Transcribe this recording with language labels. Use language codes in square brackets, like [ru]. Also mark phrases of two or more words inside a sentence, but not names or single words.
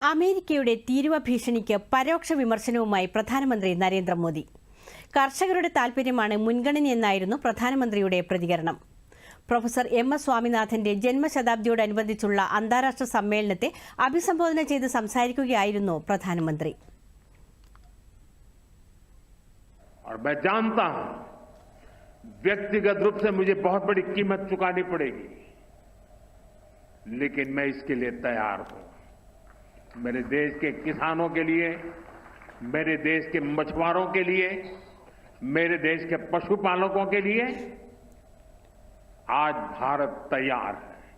[ml] അമേരിക്കയുടെ തീരുവ ഭീഷണിക്ക് പരോക്ഷ വിമർശനവുമായി പ്രധാനമന്ത്രി നരേന്ദ്രമോദി. കർഷകരുടെ താൽപര്യമാണ് മുൻഗണനയെന്നായിരുന്നു പ്രധാനമന്ത്രിയുടെ പ്രതികരണം. പ്രൊഫസർ എം.എസ്. സ്വാമിനാഥന്റെ ജന്മശതാബ്ദിയോടനുബന്ധിച്ചുള്ള അന്താരാഷ്ട്ര സമ്മേളനത്തെ അഭിസംബോധന ചെയ്ത് സംസാരിക്കുകയായിരുന്നു പ്രധാനമന്ത്രി. [hi] व्यक्तिगत रूप से मुझे बहुत बड़ी कीमत चुकानी पड़ेगी, लेकिन मैं इसके लिए तैयार हूं। मेरे देश के किसानों के लिए, मेरे देश के मछुआरों के लिए, मेरे देश के पशुपालकों के लिए आज भारत तैयार है।